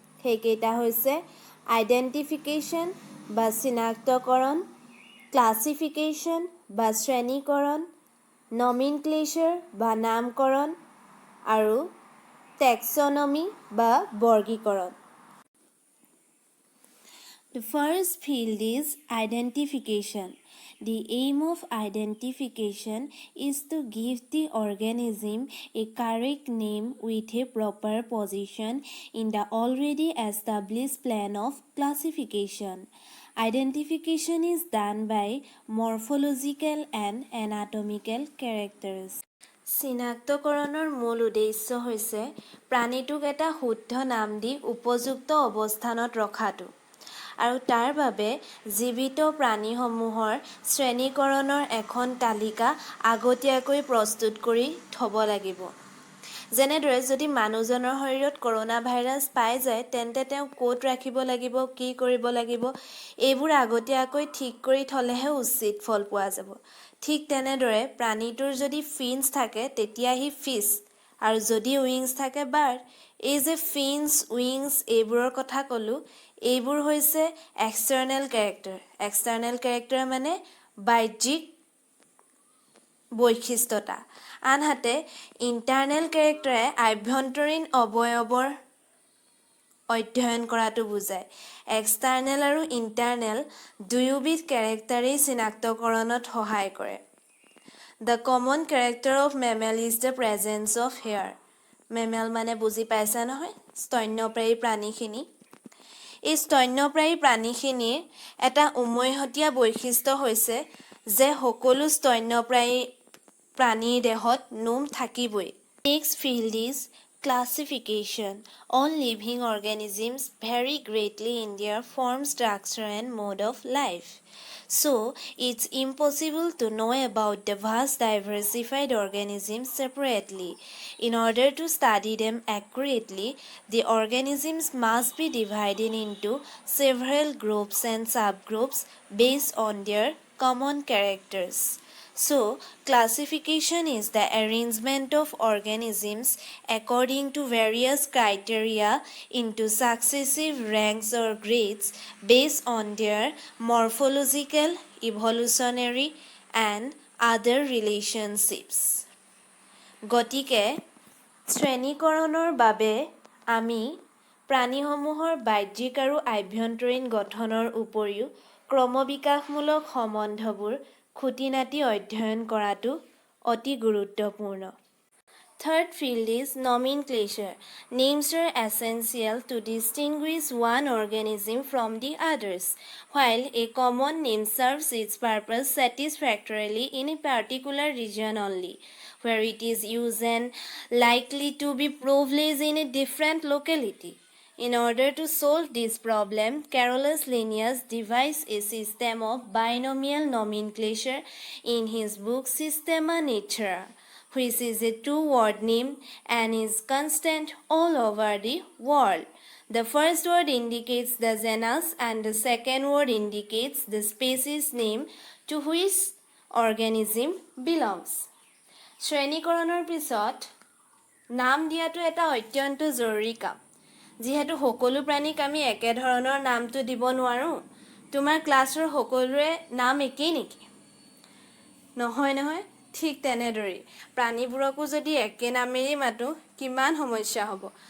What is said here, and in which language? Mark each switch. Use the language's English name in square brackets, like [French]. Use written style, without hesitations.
[Assamese] সেইকেইটা হৈছে আইডেণ্টিফিকেশ্যন বা চিনাক্তকৰণ, ক্লাছিফিকেশ্যন বা শ্ৰেণীকৰণ, নমিনক্লেচাৰ বা নামকৰণ আৰু টেক্সনমি বা বৰ্গীকৰণ। [English] The first field is identification. The aim of identification is to give the organism a correct name with a proper position in the already established plan of classification. Identification is done by morphological and anatomical characters. [Assamese] চিনাক্তকৰণৰ মূল উদ্দেশ্য হৈছে প্ৰাণীটোক এটা শুদ্ধ নাম দি উপযুক্ত অৱস্থানত ৰখাটো আৰু তাৰ বাবে জীৱিত প্ৰাণীসমূহৰ শ্ৰেণীকৰণৰ এখন তালিকা আগতীয়াকৈ প্ৰস্তুত কৰি থ'ব লাগিব। যেনেদৰে যদি মানুহজনৰ শৰীৰত কৰোনা ভাইৰাছ পাই যায় তেন্তে তেওঁক ক'ত ৰাখিব লাগিব, কি কৰিব লাগিব এইবোৰ আগতীয়াকৈ ঠিক কৰি থ'লেহে উচিত ফল পোৱা যাব। ঠিক তেনেদৰে প্ৰাণীটোৰ যদি ফিন্স থাকে তেতিয়া সি ফিছ আৰু যদি উইংছ থাকে বাৰ্ড। এই যে ফিন্স উইংছ এইবোৰৰ কথা ক'লোঁ এইবোৰ হৈছে এক্সটাৰ্নেল কেৰেক্টাৰ। এক্সটাৰ্নেল কেৰেক্টাৰ মানে বাহ্যিক বৈশিষ্ট্যতা। আনহাতে ইণ্টাৰনেল কেৰেক্টাৰে আভ্যন্তৰীণ অৱয়ৱৰ অধ্যয়ন কৰাটো বুজায়। এক্সটাৰ্নেল আৰু ইণ্টাৰনেল দুয়োবিধ কেৰেক্টাৰেই চিনাক্তকৰণত সহায় কৰে। [English] The common character of mammal is the presence of hair. [Assamese] Mammal মানে বুজি পাইছা নহয়, স্তন্যপ্ৰায়ী প্ৰাণীখিনি। এই স্তন্যপ্ৰায়ী প্ৰাণীখিনিৰ এটা উমৈহতীয়া বৈশিষ্ট্য হৈছে যে সকলো স্তন্যপ্ৰায়ী প্ৰাণীৰ দেহত নোম থাকিবই। [English] Next field is classification. All living organisms vary greatly in their form, structure and mode of life. So, it's impossible to know about the vast diversified organisms separately. In order to study them accurately, the organisms must be divided into several groups and subgroups based on their common characters. So, classification is the arrangement of organisms according to various criteria into successive ranks or grades based on their morphological, evolutionary, and other relationships. [Assamese] গতিকে শ্ৰেণীকৰণৰ বাবে আমি প্ৰাণীসমূহৰ বাহ্যিক আৰু আভ্যন্তৰীণ গঠনৰ উপৰিও ক্ৰমবিকাশমূলক সম্বন্ধবোৰ খুঁটিনাটি অধ্যয়ন কৰাটো অতি গুৰুত্বপূৰ্ণ। [English] Third field is nomenclature. Names are essential to distinguish one organism from the others. While a common name serves its purpose satisfactorily in a particular region only, where it is used and likely to be privileged in a different locality. In order to solve this problem, Carolus Linnaeus devised a system of binomial nomenclature in his book Systema Naturae. which is a two-word name and is constant all over the world. The first word indicates the genus and the second word indicates the species name to which organism belongs. [Assamese] শ্ৰেণীকৰণৰ পিছত নাম দিয়াটো এটা অত্যন্ত জৰুৰী কাম। যিহেতু সকলো প্ৰাণীক আমি একে ধৰণৰ নামটো দিব নোৱাৰোঁ। তোমাৰ ক্লাছৰ সকলোৰে নাম একেই নেকি? নহয় ঠিক তেনেদৰেই প্ৰাণীবোৰকো যদি একে নামেৰেই মাতো কিমান সমস্যা হ'ব।